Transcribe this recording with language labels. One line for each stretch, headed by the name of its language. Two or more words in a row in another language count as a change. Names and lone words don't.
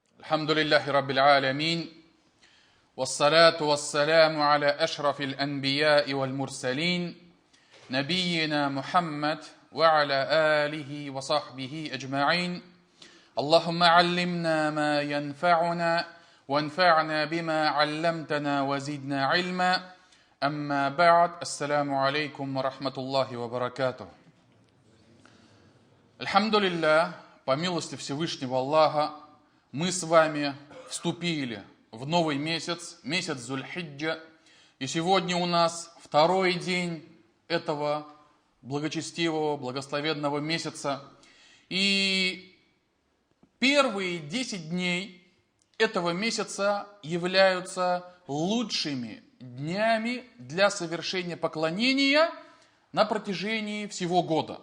Arabic: الحمد لله رب العالمين والصلاة والسلام على أشرف الأنبياء والمرسلين نبينا محمد وعلى آله وصحبه أجمعين اللهم علمنا ما ينفعنا وانفعنا بما علمتنا وزدنا علما أما بعد السلام عليكم ورحمة الله وبركاته.
Russian: Альхамдулиллах, по милости Всевышнего Аллаха, мы с вами вступили в новый месяц, месяц Зуль-Хиджа, и сегодня у нас второй день этого благочестивого, благословенного месяца. И первые 10 дней этого месяца являются лучшими днями для совершения поклонения на протяжении всего года.